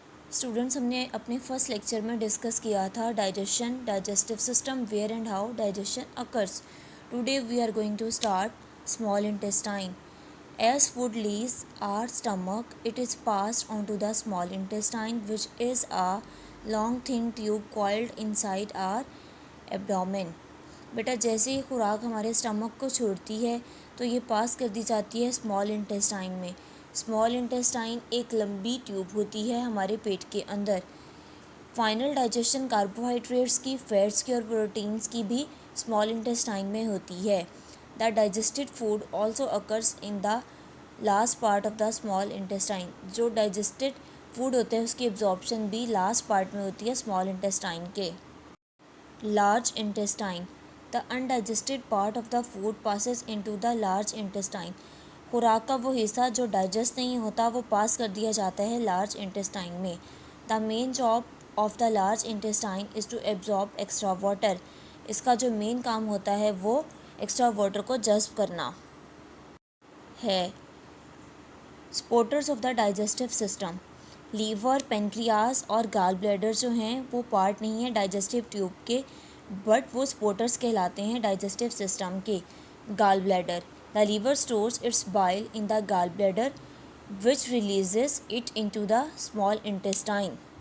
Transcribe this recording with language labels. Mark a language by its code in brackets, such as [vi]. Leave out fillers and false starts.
[ur] Students ہم نے اپنے فرسٹ لیکچر میں ڈسکس کیا تھا digestion, digestive system, [en] Where and how digestion occurs. Today we are going to start small intestine. As food leaves our stomach, it is passed on to the small intestine, which is a long thin tube coiled inside our abdomen. [ur] بیٹا جیسے ہی خوراک ہمارے stomach کو چھوڑتی ہے تو یہ پاس کر دی جاتی ہے اسمال انٹسٹائن میں. اسمال انٹسٹائن ایک لمبی ٹیوب ہوتی ہے ہمارے پیٹ کے اندر. فائنل ڈائجیشن کاربوہائیڈریٹس کی، فیٹس کی اور پروٹینس کی بھی اسمال انٹسٹائن میں ہوتی ہے. [en] The digested food also occurs in the last part of the small intestine. [ur] جو ڈائجسٹڈ فوڈ ہوتے ہیں اس کی ایبزارپشن بھی لاسٹ پارٹ میں ہوتی ہے اسمال انٹسٹائن کے. [en] Large intestine. The undigested part of the food passes into the large intestine. [ur] خوراک کا وہ حصہ جو ڈائجسٹ نہیں ہوتا وہ پاس کر دیا جاتا ہے لارج انٹسٹائن میں. [en] The main job of the large intestine is to absorb extra water. [ur] اس کا جو مین کام ہوتا ہے وہ ایکسٹرا واٹر کو جذب کرنا ہے. [en] Supporters of the digestive system. [ur] Liver, pancreas اور گال بلیڈر جو ہیں وہ پارٹ نہیں ہیں ڈائجسٹو ٹیوب کے، بٹ وہ سپورٹرز کہلاتے ہیں ڈائجسٹو سسٹم کے. [en] Gall bladder. The liver stores its bile in the gall bladder which releases it into the small intestine.